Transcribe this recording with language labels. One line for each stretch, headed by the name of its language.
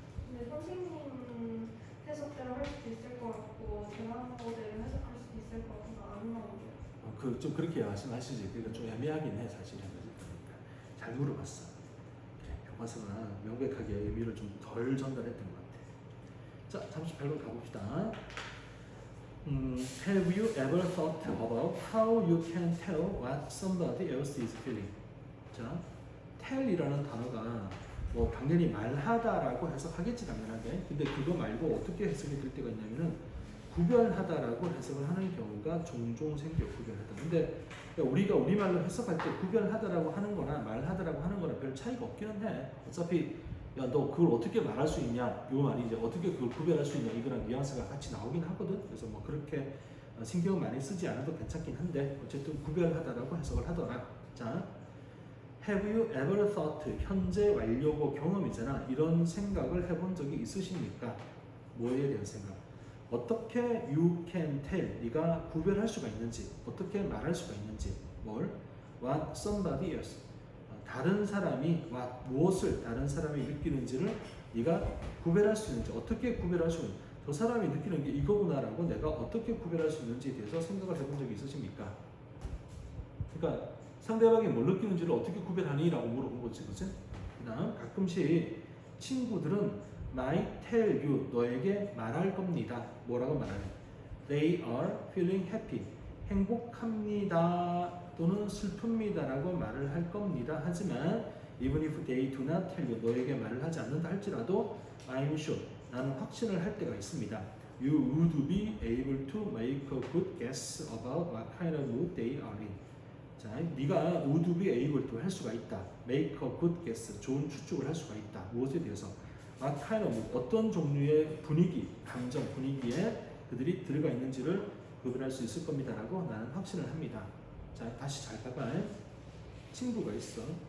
Korean: 근데 선생님 해석대로 할 수도 있을 것 같고 제가 한 거대로 해석할 수도 있을 것 같아서 안 나오네요. 좀 그렇게 말씀하시지. 그러니까 좀 애매하긴 해 사실은. 잘 물어봤어. 그래, 교과서나 명백하게 의미를 좀 덜 전달했던 것 같아. 자, 38번 가봅시다.
English: Have you ever thought about how you can tell what somebody else is feeling?
Korean: 자, tell이라는 단어가 뭐 당연히 말하다라고 해석하겠지 당연하게. 근데 그거 말고 어떻게 해석이 될 때가 있냐면은 구별하다라고 해석을 하는 경우가 종종 생겨. 구별하다. 근데 우리가 우리말로 해석할 때 구별하다라고 하는 거나 말하다라고 하는 거랑 별 차이가 없기는 해. 어차피 야 너 그걸 어떻게 말할 수 있냐 요 말이 이제 어떻게 그걸 구별할 수 있냐 이거랑 뉘앙스가 같이 나오긴 하거든. 그래서 뭐 그렇게 신경 많이 쓰지 않아도 괜찮긴 한데 어쨌든 구별하다라고 해석을 하더라.
English: 자, Have you ever thought?
Korean: 현재 완료고 경험이잖아. 이런 생각을 해본 적이 있으십니까? 뭐에 대한 생각? 어떻게
English: you can tell?
Korean: 네가 구별할 수가 있는지, 어떻게 말할 수가 있는지, 뭘?
English: What somebody else?
Korean: 다른 사람이 무엇을 다른 사람이 느끼는지를 네가 구별할 수 있는지, 어떻게 구별할 수 있는지, 저 사람이 느끼는 게 이거구나라고 내가 어떻게 구별할 수 있는지에 대해서 생각을 해본 적이 있으십니까? 그러니까 상대방이 뭘 느끼는지를 어떻게 구별하니? 라고 물어본 거지, 그치? 그 다음, 가끔씩 친구들은
English: might tell you,
Korean: 너에게 말할 겁니다. 뭐라고 말하냐?
English: They are feeling happy.
Korean: 행복합니다. 또는 슬픕니다. 라고 말을 할 겁니다. 하지만,
English: even if they do not tell you,
Korean: 너에게 말을 하지 않는다 할지라도,
English: I'm sure,
Korean: 나는 확신을 할 때가 있습니다.
English: You would be able to make a good guess about what kind of mood they are in.
Korean: 자, 네가
English: would be able to
Korean: 할 수가 있다.
English: make a good guess,
Korean: 좋은 추측을 할 수가 있다. 무엇에 대해서?
English: what kind of mood,
Korean: 어떤 종류의 분위기, 감정, 분위기에 그들이 들어가 있는지를 구별할 수 있을 겁니다. 라고 나는 확신을 합니다. 자, 다시 잘 봐봐. 친구가 있어.